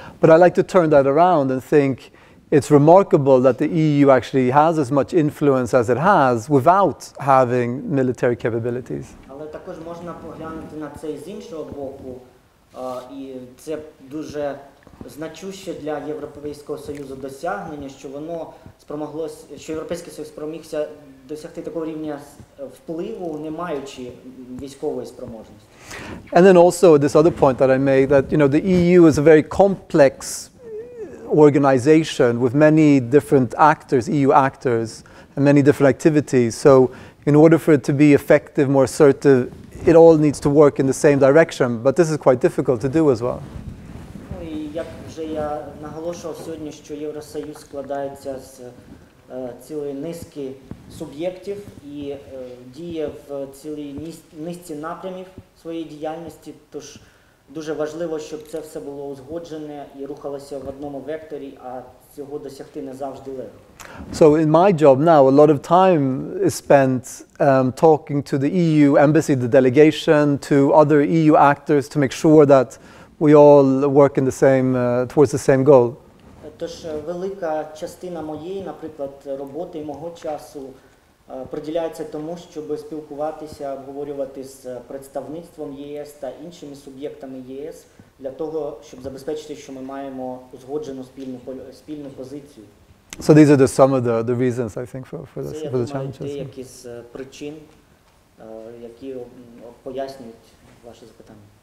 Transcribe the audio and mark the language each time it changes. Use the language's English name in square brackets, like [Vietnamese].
[English] But I like to turn that around and think it's remarkable that the EU actually has as much influence as it has without having military capabilities. [Ukrainian] Але також можна поглянути на це з іншого боку, і це дуже значуще для Європейського Союзу досягнення, що Європейський Союз спромігся досягти такого рівня впливу, не маючи військової спроможності. [English] And then also this other point that I made, that the EU is a very complex organization with many different actors, EU actors, and many different activities. So in order for it to be effective, more assertive, it all needs to work in the same direction. But this is quite difficult to do as well. [Ukrainian] Як вже я наголошував сьогодні, що Євросоюз складається з цілої низки суб'єктів і діє в цілій низці напрямів своєї діяльності, тож дуже важливо, щоб це все було узгоджене і рухалося в одному векторі, а цього досягти не завжди легко. [English] So in my job now, a lot of time is spent talking to the EU embassy, the delegation, to other EU actors to make sure that we all work in the same, towards the same goal. [Ukrainian] Тож велика частина моєї, наприклад, роботи і мого часу приділяється тому, щоб спілкуватися, обговорювати з представництвом ЄС та іншими суб'єктами ЄС для того, щоб забезпечити, що ми маємо узгоджену спільну позицію. [English] So these are some of the reasons, I think, for [Ukrainian] Це, [English] the challenges. [Ukrainian] Це деякі з причин, які пояснюють ваше запитання.